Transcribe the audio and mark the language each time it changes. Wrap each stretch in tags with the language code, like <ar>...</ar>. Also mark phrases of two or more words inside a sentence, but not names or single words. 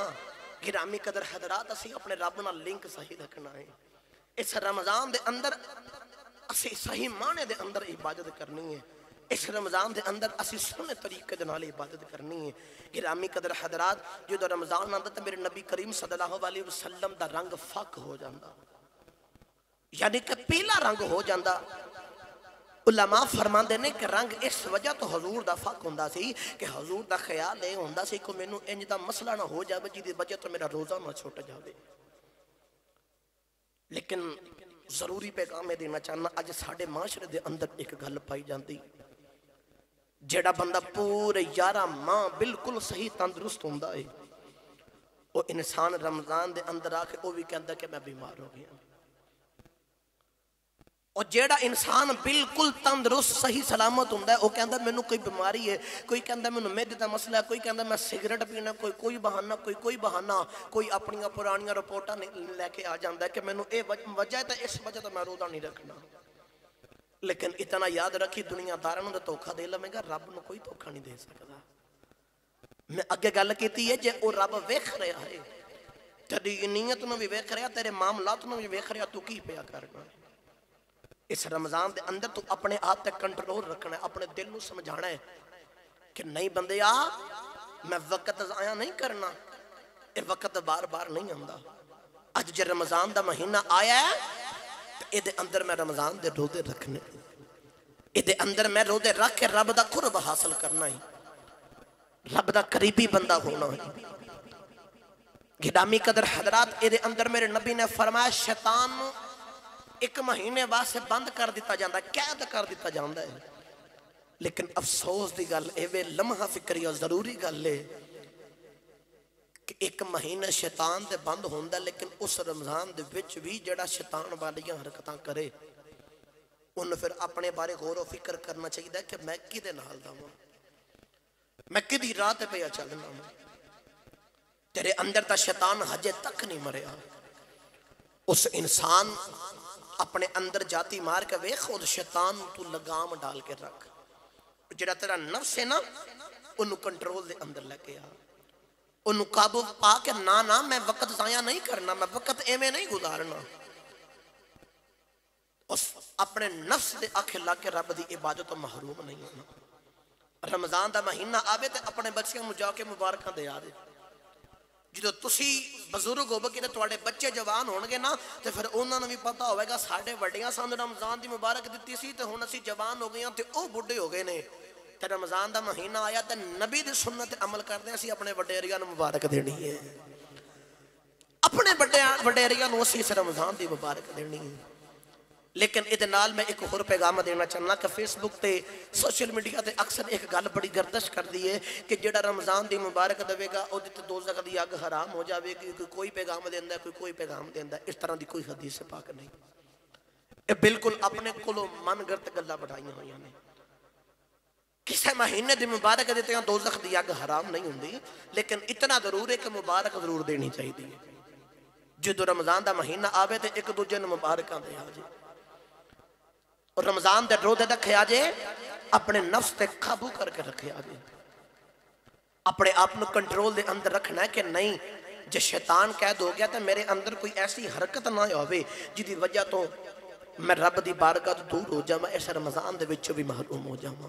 <pa>گرامی قدر حضرات اسی اپنے رب نال لنک صحیح رکھنا ہے. اس رمضان دے اندر اسی صحیح معنے دے اندر عبادت کرنی ہے. اس رمضان دے اندر اسی سوہنے طریقے دے نال عبادت کرنی ہے. گرامی قدر حضرات جو رمضان آندا تو میرے نبی کریم</pa> <ar>صلی اللہ علیہ وسلم</ar> <pa>دا رنگ فق ہو جاتا، یعنی کہ پیلا رنگ ہو جاتا. علماء فرماتے نے کہ رنگ اس وجہ تو حضور دا فق ہوندا سی کہ حضور دا خیال یہ ہوندا سی کہ مینوں انج دا مسئلہ نہ ہو جائے جہدی وجہ تو میرا روزہ نہ چھٹ جائے. لیکن ضروری پیغام دینا چاہنا اج ساڈے معاشرے دے اندر ایک گل پائی جاتی, جیڑا بندہ پورے 11 ماہ بالکل صحیح تندرست ہوندہ ہے وہ انسان رمضان دے اندر آ کے وہ بھی کہندا کہ میں بیمار ہو گیا. اور جیڑا انسان بالکل تندرست صحیح سلامت ہوندہ ہے وہ کہندا مینوں کوئی بیماری ہے, کوئی کہندا مینوں معدے دا مسئلہ ہے, کوئی کہندا میں سگریٹ پینا, کوئی بہانہ, کوئی بہانہ, کوئی اپنی پرانیاں رپورٹاں لے کے آ جاندا ہے کہ مینوں اے وجہ ہے تے اس وجہ تو میں روزہ نہیں رکھنا. لیکن اتنا یاد رکھی دنیا داراں نوں دھوکا دے لویں گا, رب نوں کوئی دھوکا نہیں دے سکدا. میں اگے گل کیتی ہے جے او رب ویکھ رہا ہے تیری نیت نوں بھی ویکھ رہا, تیرے معاملات نوں بھی ویکھ رہا, تو کی پیا کرنا ہے. اس رمضان دے اندر تو اپنے آپ تے کنٹرول رکھنا ہے, اپنے دل نوں سمجھانا ہے کہ نہیں بندیا میں وقت ضائع نہیں کرنا, اے وقت بار بار نہیں آندا. اج جے رمضان دا مہینہ آیا ہے تے اے دے اندر میں رمضان دے روزے رکھنے, اے دے اندر میں روزے رکھ کے رب دا قرب حاصل کرنا ہے, رب دا قریبی بندہ ہونا ہے. گرامی قدر حضرات, اے دے اندر میرے نبی نے فرمایا شیطان ایک مہینے واسطے بند کر دیتا جاندہ ہے, قید کر دیتا جاندہ ہے. لیکن افسوس دی گل اے لمحہ فکری اور ضروری گل ہے کہ ایک مہینے شیطان دے بند ہوندہ ہے, لیکن اس رمضان دے وچ بھی جڑا شیطان والیاں حرکتاں کرے انہوں پھر اپنے بارے غور و فکر کرنا چاہیے کہ میں کدے نال دا ہوں, میں کدی راہ پہ چلنا ہوں. تیرے اندر تا شیطان ہجے تک نہیں مریا. اس انسان اپنے اندر جاتی مار کے وے خود شیطان تو لگام ڈال کے رکھ, جڑا تیرا نفس ہے نا انہوں کنٹرول دے اندر لے کے آ, انہوں قابو پا کے نا میں وقت ضائع نہیں کرنا, میں وقت ایمیں نہیں گزارنا. اس اپنے نفس دے آنکھیں لا کے رب دی عبادت محروم نہیں ہونا. رمضان دا مہینہ آوے تے اپنے بچیاں مجھا کے مبارکہ دے آدے. جدو تسی بزرگ ہو بکی تے توڑے بچے جوان ہونگے نا تے پھر انہوں نے بھی پتا ہوئے گا ساڑھے وڈیاں ساندھ رمضان دی مبارک دیتی سی تے ہون اسی جوان ہو گئے تے او بڑھے ہو گئے نے. تے رمضان دا مہینہ آیا تے نبی دی سنت عمل کردے اسی اپنے وڈیریاں مبارک دینی ہے, اپنے وڈیریاں اسی اس رمضان دی مبارک دینی ہے. لیکن ادھے نال میں ایک اور پیغام دینا چاہنا کہ فیس بک تے سوشل میڈیا تے اکثر ایک گل بڑی گردش کر دی ہے کہ جڑا رمضان دی مبارک دے گا او دی تے دوزخ دی اگ حرام ہو جاوے گی, کوئی پیغام دیندا ہے, کوئی پیغام دیندا ہے. اس طرح دی کوئی حدیث پاک نہیں. اے بالکل اپنے کولوں من گرت گلاں بڑھائیاں ہوئیاں نے. کسے مہینے دی مبارک دیتے ہیں دوزخ دی اگ حرام نہیں ہوندی, لیکن اتنا ضرور ہے کہ مبارک ضرور دینی چاہیے. جدو رمضان دا مہینہ آوے تے ایک دوجے نوں مبارکاں دے آ جائے. اور رمضان دے روزے رکھے آجے اپنے نفس تے قابو کر کے رکھے آجے, اپنے آپ نو کنٹرول دے اندر رکھنا ہے کہ نہیں جے شیطان قید ہو گیا تو میرے اندر کوئی ایسی حرکت نہ ہوئے جدی وجہ تو میں رب دی بارگاہ تو دور ہو جاؤں, اس رمضان دے وچوں بھی محروم ہو جاؤں.</pa>